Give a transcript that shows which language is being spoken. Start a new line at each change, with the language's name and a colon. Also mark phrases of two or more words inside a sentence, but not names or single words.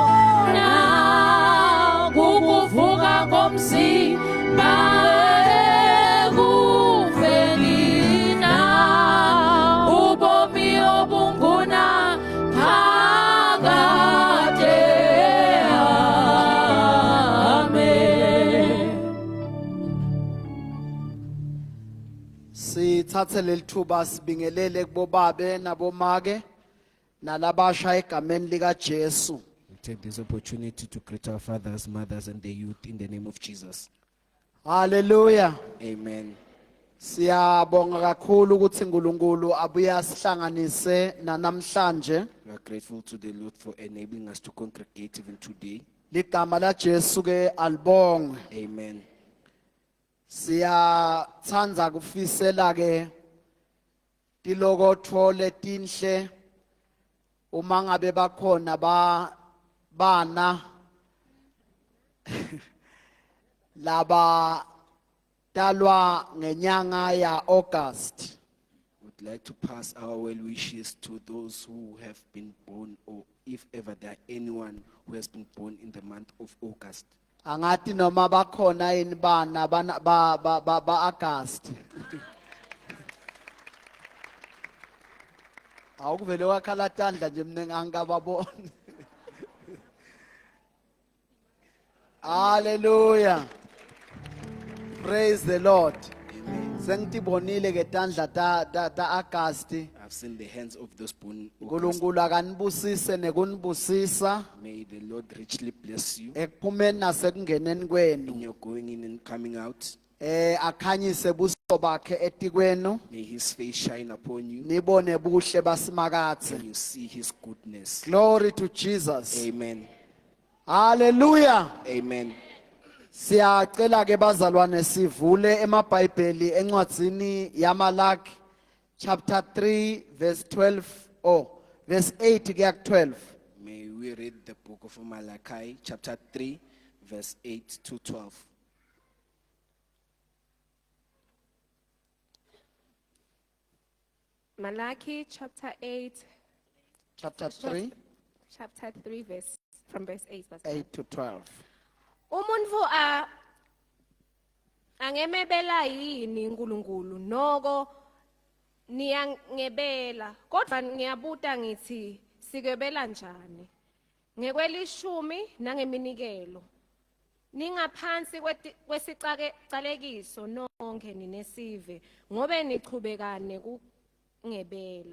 Zulu: nakukuvuka komzimba ekufeni ubomi obunguna phakade. Amen.
Swati: Sithathe lelithuba sibingelele kubobabe nabomake nalabasha egameni lika Jesu.
English: We take this opportunity to greet our fathers, mothers, and the youth in the name of Jesus. Hallelujah. Amen.
Swati: Siyabonga kakhulu ukuthi uNkulunkulu abuye asihlanganise namhlanje.
English: We are grateful to the Lord for enabling us to congregate even today.
Swati: Ligama la Jesu ke alibongwe. Amen. Siyathanda kufisela ke tilokotho letinhle uma ngabe bakhona bana laba talwa ngenyanga ya August.
English: Would like to pass our well wishes to those who have been born, or if ever there anyone who has been born in the month of August.
Swati: Angati noma bakhona yini bana ba August. Awukuvele wakhala tandla nje mina angababoni. Hallelujah.
English: Praise the Lord. Amen.
Swati: Sengitibonile ke tandla ta August.
English: I've seen the hands of those born August.
Swati: Unkulunkulu akanibusise nekunibusisa
English: May the Lord richly bless you
Swati: ekuphumeni nasekungeneni kwenu.
English: in your going in and coming out.
Swati: Akhanyise buso bakhe etikwenu.
English: May his face shine upon you
Swati: Nibone buhle basimakathe.
English: and you see his goodness. Glory to Jesus. Amen. Hallelujah. Amen.
Swati: Siyacela ke bazalwane sivule emabhayibheli encwadzini yaMalaki chapter 3 verse 12 verse 8 kuya ku 12.
English: May we read the book of Malachi, chapter 3, verse 8 to 12. Malachi chapter 8, Chapter 3 from verse 8. 8 to 12.
Swati: Umuntu angemebela yini uNkulunkulu noko niyangebela kodwa ngiyabuta ngithi sikebela njani ngekwelishumi nangeminikelo ningaphansi kwesicalekiso nonke ninesive ngobe nichubekane kungebela.